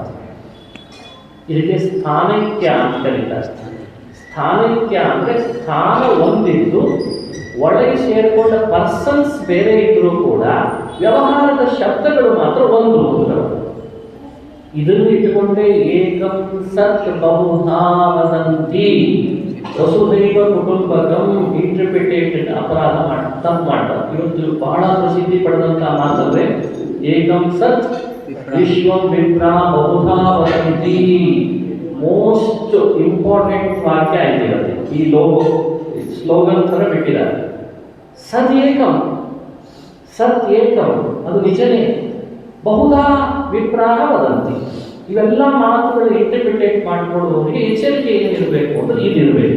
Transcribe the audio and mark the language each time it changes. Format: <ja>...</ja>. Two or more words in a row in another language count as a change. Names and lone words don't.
<kn>ಇದಕ್ಕೆ ಸ್ಥಾನೈಕ್ಯ ಅಂತ ಕರೀತಾರೆ. ಸ್ಥಾನೈಕ್ಯ ಅಂದ್ರೆ ಸ್ಥಾನ ಒಂದಿದ್ದು ಒಳಗೆ ಸೇರಿಕೊಂಡ ಪರ್ಸನ್ಸ್ ಬೇರೆ ಇದ್ರೂ ಕೂಡ ವ್ಯವಹಾರದ ಶಬ್ದಗಳು ಮಾತ್ರ ಒಂದು. ಇದನ್ನು ಇಟ್ಟುಕೊಂಡೇ</kn> <sa>ಏಕಂ ಸತ್ ಬಹುಧಾ ವದಂತಿ ವಸುದೈವ ಕುಟುಂಬಕಂ</sa> <kn>ಇಂಟರ್ಪ್ರಿಟೇಷನ್ ಅಪರಾಧ ತಪ್ಪು ಮಾಡ್ತಾರೆ. ಇವತ್ತು ಬಹಳ ಪ್ರಸಿದ್ಧಿ ಪಡೆದಂತಹ ಮಾತಂದ್ರೆ</kn> <sa>ಏಕಂ ಸತ್ ವಿಶ್ವಂ ವಿಪ್ರಾ ಬಹುಧಾ ವದಂತಿ.</sa> <en>most important</en> <kn>ವಾಕ್ಯ ಆಗಿರುತ್ತೆ. ಈ</kn> <en>logo slogan</en> <kn>ಥರ ಬಿಟ್ಟಿದ್ದಾರೆ.</kn> <sa>ಸತ್ ಏಕಂ, ಸತ್ ಏಕಂ</sa> <kn>ಅದು ನಿಜನೇ.</kn> <sa>ಬಹುಧಾ ವಿಪ್ರಾಹ ವದಂತಿ.</sa> <kn>ಇವೆಲ್ಲ ಮಾತುಗಳು ಇಂಟರ್ಪ್ರಿಟೇಟ್ ಮಾಡಿಕೊಳ್ಳುವವರಿಗೆ ಎಚ್ಚರಿಕೆ ಏನಿರಬೇಕು ಅಂದ್ರೆ ಇದಿರಬೇಕು.</kn>